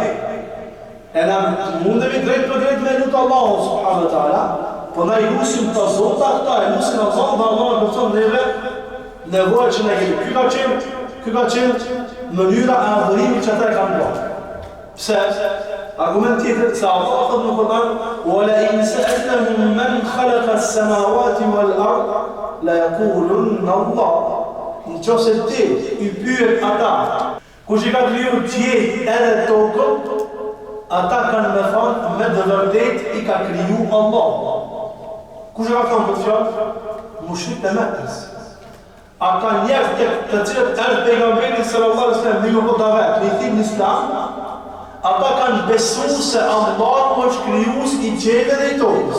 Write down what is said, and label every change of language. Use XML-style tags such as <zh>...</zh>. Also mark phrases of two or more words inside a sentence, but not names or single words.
<sq>E na mundemi drejt për drejt me lutë Allahu</sq> <ar>سبحانه وتعالى,</ar> <sq>po na i lusim të zota këta, e lusim Allahu dhe Allahu në përton neve nevojë që ne kemi. Ky ka qenë mënyra e adhurimit që ata e kanë bërë. Pse? Argument tjetër se Allah thot në Kur'an:</sq> <ar>"ولئن سألتهم من خلق السماوات والأرض ليقولن الله."</ar> <sq>Nëse ti i pyet ata, kush i ka krijuar qiellin edhe tokën, ata kanë me thonë me të vërtetë i ka kriju Allah. Kush e ka thonë këtë fjalë? Mushrikët e Mekkës. A ka njerëz të cilët erdhën pejgamberi</sq> <ar>صلى الله عليه وسلم</ar> <sq>me një davet, me thirrje në Islam, ata kanë besuar se Allahu është krijues i qiellit dhe i tokës.</sq>